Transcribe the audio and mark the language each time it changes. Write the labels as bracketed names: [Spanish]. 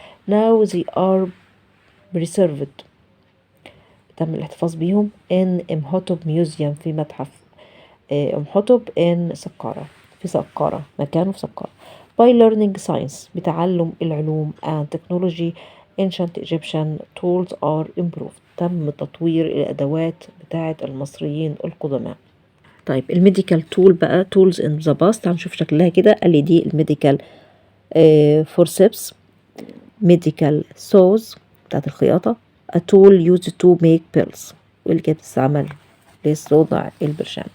[English] Now they are preserved [Arabic] تم الاحتفاظ بيهم in إمحوتب ميوزيوم في متحف إمحوتب in سقارة في سقارة مكانه في سقارة. [English] by learning science [Arabic] بتعلم العلوم [English] and technology ancient Egyptian tools are improved [Arabic] تم تطوير الأدوات بتاعة المصريين القدماء. طيب الميديكال تول بقى [English] tools in the past [Arabic] هنشوف شكلها كده. قال لي دي الميديكال forceps medical saws بتاعت الخياطة [English] a tool used to make pills [Arabic] واللي كانت بتستعمل لصنع البرشام.